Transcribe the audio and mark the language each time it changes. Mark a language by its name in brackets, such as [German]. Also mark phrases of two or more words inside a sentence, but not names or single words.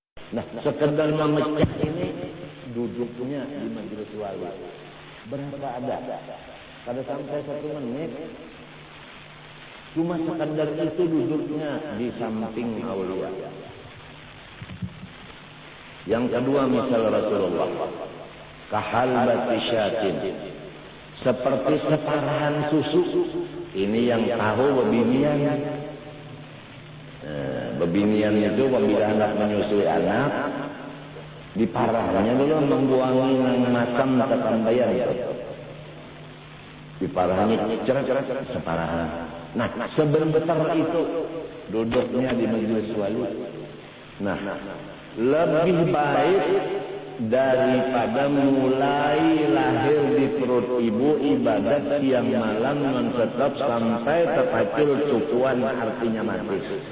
[Indonesian] Nah, sekedar memecah ini duduknya di majelis wali berapa ada? [Banjar] Kada sampai 1 menit. [Indonesian] Cuma sekedar itu duduknya di samping aulia. Yang kedua misal Rasulullah [Arabic] كحلبة شاة, [Indonesian] seperti separahan susu. [Banjar] Ini yang tahu bebinian. Bebinian itu apabila anak menyusui anak, diparahnya dulu membuangi nang macam ketambayan itu. Diparahnya cerak-cerak separahan. [Indonesian] Nah, sebentar itu duduknya di majelis wali. Nah, lebih baik daripada mulai lahir di perut ibu ibadat siang malam non-stop sampai terpacul cukuan artinya mati.